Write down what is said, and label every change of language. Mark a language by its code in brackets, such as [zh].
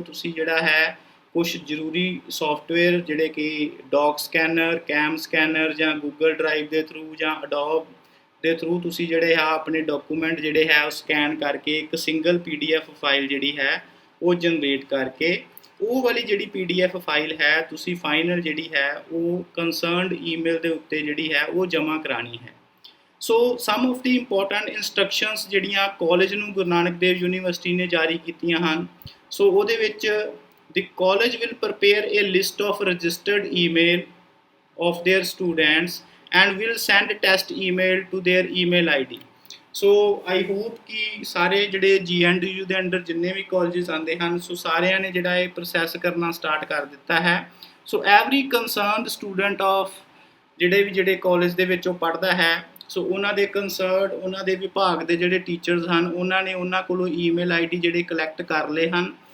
[pa] ਤੁਸੀਂ ਜਿਹੜਾ ਹੈ ਕੁਛ ਜ਼ਰੂਰੀ ਸੋਫਟਵੇਅਰ ਜਿਹੜੇ ਕਿ ਡੌਕ ਸਕੈਨਰ, ਕੈਮ ਸਕੈਨਰ ਜਾਂ ਗੂਗਲ ਡਰਾਈਵ ਦੇ ਥਰੂ ਜਾਂ ਅਡੋਬ ਦੇ ਥਰੂ ਤੁਸੀਂ ਜਿਹੜੇ ਆ ਆਪਣੇ ਡਾਕੂਮੈਂਟ ਜਿਹੜੇ ਹੈ ਉਹ ਸਕੈਨ ਕਰਕੇ ਇੱਕ ਸਿੰਗਲ PDF ਫਾਈਲ ਜਿਹੜੀ ਹੈ ਉਹ ਜਨਰੇਟ ਕਰਕੇ ਉਹ ਵਾਲੀ ਜਿਹੜੀ PDF ਫਾਈਲ ਹੈ ਤੁਸੀਂ ਫਾਈਨਲ ਜਿਹੜੀ ਹੈ ਉਹ ਕੰਸਰਨਡ ਈਮੇਲ ਦੇ ਉੱਤੇ ਜਿਹੜੀ ਹੈ ਉਹ ਜਮ੍ਹਾਂ ਕਰਾਉਣੀ ਹੈ। ਸੋ [en] some of the important instructions [pa] ਜਿਹੜੀਆਂ ਕਾਲਜ ਨੂੰ ਗੁਰੂ ਨਾਨਕ ਦੇਵ ਯੂਨੀਵਰਸਿਟੀ ਨੇ ਜਾਰੀ ਕੀਤੀਆਂ ਹਨ। ਸੋ ਉਹਦੇ ਵਿੱਚ [en] the college will prepare a list of registered email of their students and will send test email to their email ID। [pa] So [en] I hope [pa] ਕਿ ਸਾਰੇ ਜਿਹੜੇ GNDU ਦੇ ਅੰਡਰ ਜਿੰਨੇ ਵੀ ਕਾਲਜਿਸ ਆਉਂਦੇ ਹਨ ਸੋ ਸਾਰਿਆਂ ਨੇ ਜਿਹੜਾ ਇਹ ਪ੍ਰੋਸੈਸ ਕਰਨਾ ਸਟਾਰਟ ਕਰ ਦਿੱਤਾ ਹੈ। ਸੋ [en] every concerned student of [pa] ਜਿਹੜੇ ਕਾਲਜ ਦੇ ਵਿੱਚ ਉਹ ਪੜ੍ਹਦਾ ਹੈ ਸੋ ਉਹਨਾਂ ਦੇ ਕੰਸਰਨਡ ਉਹਨਾਂ ਦੇ ਵਿਭਾਗ ਦੇ ਜਿਹੜੇ ਟੀਚਰਸ ਹਨ ਉਹਨਾਂ ਨੇ ਉਹਨਾਂ ਕੋਲੋਂ email ID ਜਿਹੜੇ ਕਲੈਕਟ ਕਰ ਲਏ ਹਨ।